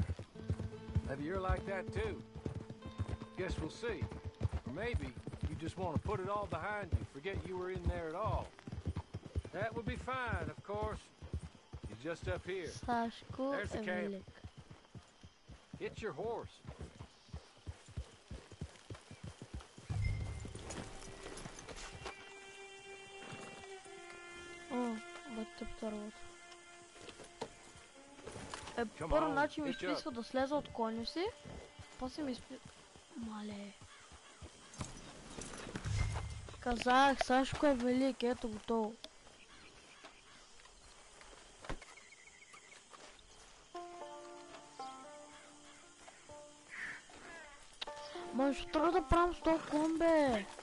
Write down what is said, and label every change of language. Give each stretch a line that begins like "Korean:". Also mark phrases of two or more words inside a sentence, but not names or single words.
English: Maybe you're like that too. Guess we'll see. Or maybe you just want to put it all behind you, forget you were in there at all. That would be fine, of course. You're just up here.
Bulgarian: Сашко
English: There's the
Bulgarian: е
English: camp.
Bulgarian: велик.
English: Get your horse.
Bulgarian: О, бе тъпта работа.
English: Come
Bulgarian: Първо
English: on,
Bulgarian: начин ми
English: hitch up.
Bulgarian: изписва да слеза от коня си, после ми изписва... Мале. Казах, Сашко е велик, ето готово. Ма ще трябва да правим с този кон, бе.